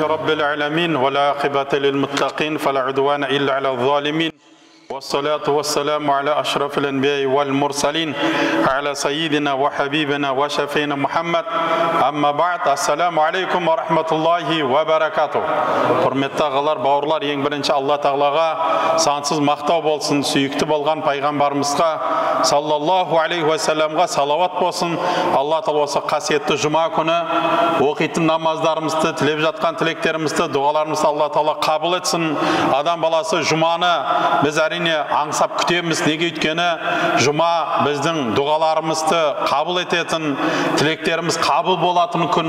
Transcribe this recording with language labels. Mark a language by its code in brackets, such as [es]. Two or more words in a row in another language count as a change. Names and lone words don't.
[ar] العالمين والعاقبة للمتقين فلا عدوان إلا على الظالمين والصلاة والسلام على أشرف الأنبياء والمرسلين على سيدنا وحبيبنا وشفينا محمد أما بعد السلام عليكم ورحمة الله وبركاته. [kk] Құрметті ағалар, бауырлар, ең бірінші Алла Тағалаға сансыз мақтау болсын, сүйікті болған пайғамбарымызға [ar] صلى الله عليه وسلم [kk] салауат болсын. Алла Тағала осы қасиетті жұма күні оқитын намаздарымызды, тілеп жатқан тілектерімізді, дұғаларымызды Алла Тағала қабыл етсін. Адам баласы жұманы біз әрине аңсап күтеміз. Неге өйткені жұма біздің дұғаларымызды қабыл ететін, тілектеріміз қабыл болатын күн.